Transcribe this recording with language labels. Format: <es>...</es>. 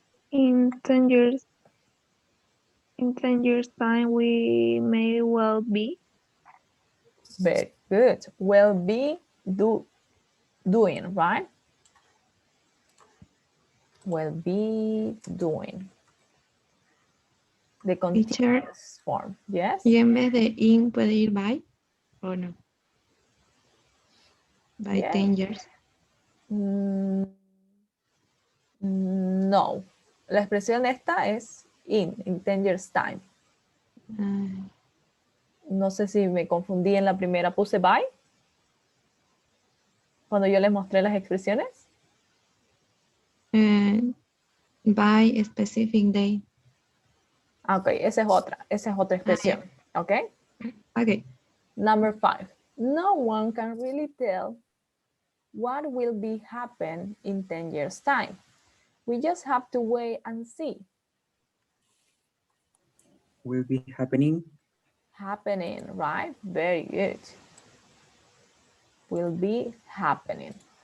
<en>In 10 years time, we may well be. Very good. Will be doing, right? Will be doing. The continuous form, yes?</en> <es>Y en vez de in puede ir by, ¿o no?</es> <en>By Yes. 10 years.</en> <es>No. La expresión esta es</es> <en>in 10 years time.</en> <es>No sé si me confundí en la primera, puse by. Cuando yo les mostré las expresiones.</es> <en>By a specific day.</en> <es>Ok, esa es otra expresión. Ok.</es> <en>Okay. Number 5. No one can really tell what will be happen in 10 years time. We just have to wait and see. Will be happening. Happening, right? Very good. Will be happening.</en>